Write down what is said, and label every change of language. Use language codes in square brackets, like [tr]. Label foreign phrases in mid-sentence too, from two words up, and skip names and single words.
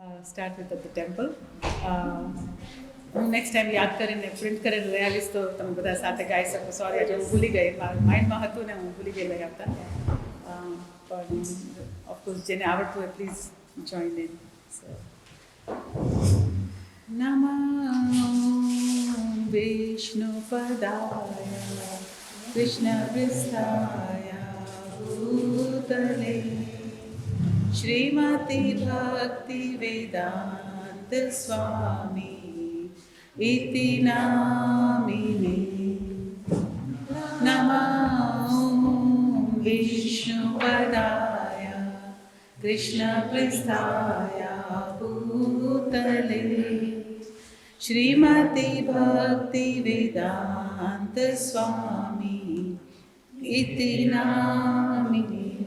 [en] start with at the temple. [gu] હું [en] next time [gu] યાદ કરીને પ્રિન્ટ કરીને લઈ આવીશ તો તમે બધા સાથે ગાઈ શકો. સોરી આજે હું ભૂલી ગઈ, મારા માઇન્ડમાં હતું ને હું ભૂલી ગઈ લઈ આવતા. પણ ઓફકોર્સ જેને આવડતું હોય [en] please join in. [sa] નમઃ વિષ્ણુપદાય કૃષ્ણપૃષ્ઠાય ભૂતલે શ્રીમતી ભક્તિ વેદાંત સ્વામી इति नामिने. नमः विष्णुपदाय कृष्णपृष्ठाय भूतले श्रीमती भक्ति वेदांत स्वामी इति नामिने.